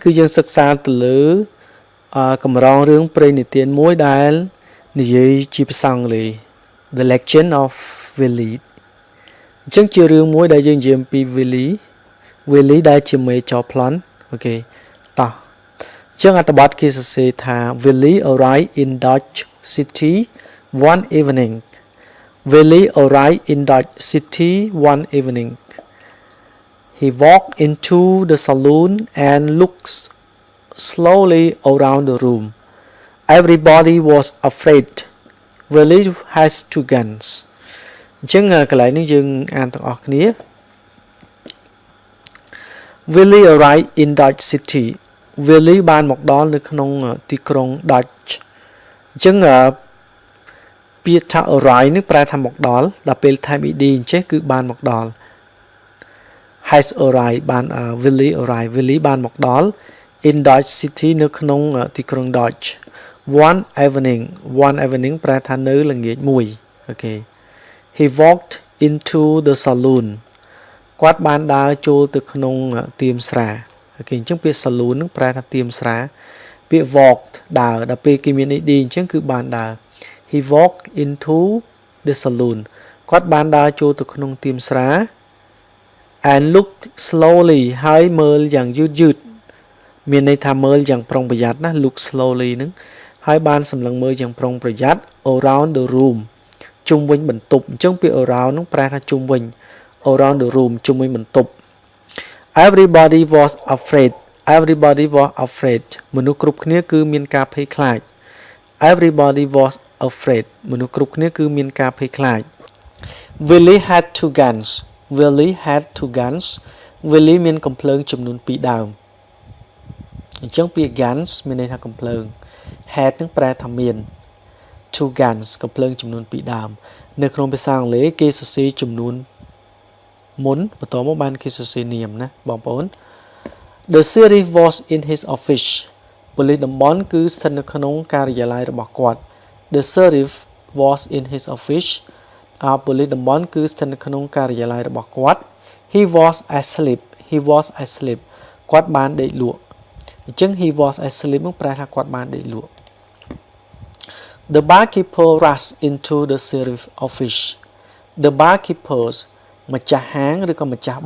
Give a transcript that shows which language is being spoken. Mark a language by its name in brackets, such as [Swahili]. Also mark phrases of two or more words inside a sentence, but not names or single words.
[Khmer] គឺយើងសិក្សាទៅលើកម្រងរឿងព្រេងនិទានមួយដែលនិយាយជាភាសាអង់គ្លេស The Legend of Willy អញ្ចឹងជារឿងមួយដែលយើងនិយាយអំពី Willy ដែលជាមេចោរប្លន់អូខេតោះអញ្ចឹងអត្ថបទគេសរសេរថា [English] Willy arrived in Dodge City one evening Willy arrived in Dodge City one evening. He walked into the saloon and looked slowly around the room. Everybody was afraid. Willy has two guns. [Khmer] អញ្ចឹងកន្លែងនេះយើងអានទាំងអស់គ្នា [English] Willy arrived in Dodge City. [Khmer] Willy បានមកដល់នៅក្នុងទីក្រុង Dodge អញ្ចឹងពាក្យថា arrive នេះប្រែថាមកដល់ដល់ពេលថែម ed អញ្ចេះគឺបានមកដល់ [English] has arrived [Khmer] បាន [English] Willy arrived [Khmer] Willy បានមក ដល់ [English] in Dodge City [Khmer] នៅក្នុងទីក្រុង Dodge [English] one evening [Khmer] ប្រែថានៅល្ងាចមួយអូខេ [English] he walked into the saloon [Khmer] គាត់បានដើរចូល ទៅក្នុងទៀមស្រាអូខេអញ្ចឹងពាក្យ saloon នឹងប្រែថាទៀមស្រាពាក្យ walked ដើរដល់ពេលគេមាន ed អញ្ចឹងគឺបានដើរ [English] He walked into the saloon [Khmer] គាត់បានដើរចូលទៅក្នុងទៀមស្រា [English] and looked slowly [Khmer] ហើយមើលយ៉ាងយឺតមានន័យថាមើលយ៉ាងប្រុងប្រយ័ត្នណា [English] look slowly [Khmer] ហ្នឹងហើយបានសម្លឹងមើលយ៉ាងប្រុងប្រយ័ត្ន [English] around the room [Khmer] ជុំវិញបន្ទប់អញ្ចឹងពាក្យ around ហ្នឹងប្រែថាជុំវិញ [English] around the room [Khmer] ជុំវិញបន្ទប់ [English] everybody was [Khmer] afraid មនុស្សគ្រប់គ្នាគឺមានការភ័យខ្លាច [English] everybody was afraid [Khmer] មនុស្សគ្រប់គ្នាគឺមានការភ័យខ្លាច [English] Willy had two guns [Khmer] Willy មានកំភ្លើងចំនួន2ដើមអញ្ចឹងពាក្យ guns មានន័យថាកំភ្លើង had នឹងប្រែថាមាន [English] two guns [Khmer] កំភ្លើងចំ នួន2ដើមនៅក្នុងភាសាអង់គ្លេសគេសរសេរចំនួនមុនបន្តមកបានគេសរសេរនាមណាបងប្អូន [English] The sheriff was in his office [Khmer] ប៉ូលីសតំបន់គឺស្ថិតនៅក្នុងការិយាល័យរបស់ គាត់ [English] The sheriff was in his office [Khmer] ប៉ូលីសតំបន់គឺស្ថិតនៅក្នុងការិយាល័យរបស់គាត់ [English] He was asleep [Khmer] គាត់បានដេកលក់អញ្ចឹង he [English] was asleep [Khmer] នឹងប្រែថាគាត់បានដេកលក់ [English] The barkeeper rushed into the sheriff office The barkeepers [Khmer] ម្ចាស់ហាងឬក៏ម្ចាស់